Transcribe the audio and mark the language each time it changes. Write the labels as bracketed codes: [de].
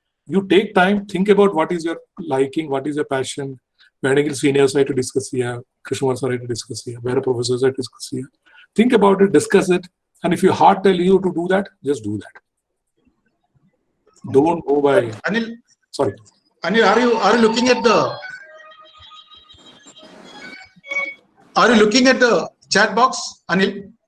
[en] You take time, think about what is your liking, what is your passion. [ml] വേണമെങ്കിൽ സീനിയേഴ്സായിട്ട് discuss ചെയ്യുക, Krishnakumar സാറായിട്ട് discuss ചെയ്യുക, വേറെ പ്രൊഫസേഴ്സായിട്ട് discuss ചെയ്യുക. [en] Think about it, discuss it. And if your heart tells you to do that, just do that. Don't go by. Anil, sorry. Anil, are you looking at the? Are you looking at the chat box, Anil?